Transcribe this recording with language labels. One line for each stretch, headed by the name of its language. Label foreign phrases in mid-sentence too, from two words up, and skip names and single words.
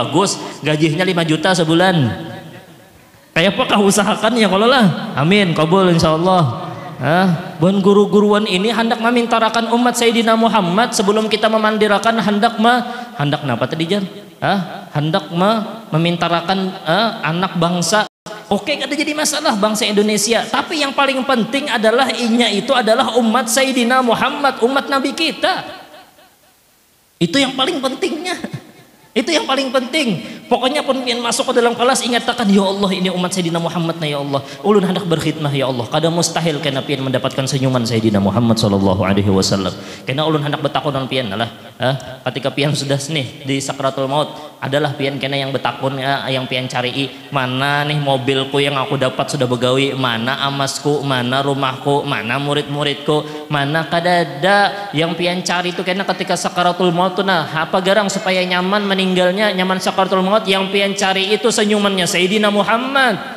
Banjar: bagus gajinya 5 juta sebulan kayak apakah usahakan ya kalau lah amin kabul insyaallah buan guru-guruan ini hendak memintarakan umat Sayyidina Muhammad sebelum kita memandirakan hendak apa tadi jan hendak memintarakan anak bangsa oke kada jadi masalah bangsa Indonesia tapi yang paling penting adalah itu adalah umat Sayyidina Muhammad umat Nabi kita itu yang paling pentingnya itu yang paling penting pokoknya pun pian masuk ke dalam kelas ingatkan ya Allah ini umat Sayyidina Muhammad ya Allah ulun hendak berkhidmah ya Allah kada mustahil kena pian mendapatkan senyuman Sayyidina Muhammad
Arabic: صلى الله عليه وسلم
Banjar: kena ulun hendak betakun pian lah ketika pian sudah nih di sakratul maut adalah pian kena yang betakun yang pian cari mana nih mobilku yang aku dapat sudah begawi mana amasku mana rumahku mana murid-muridku mana kadada yang pian cari itu kena ketika sakratul maut tuh apa garang supaya nyaman meninggalnya nyaman sakratul maut yang pian cari itu senyumannya Sayyidina Muhammad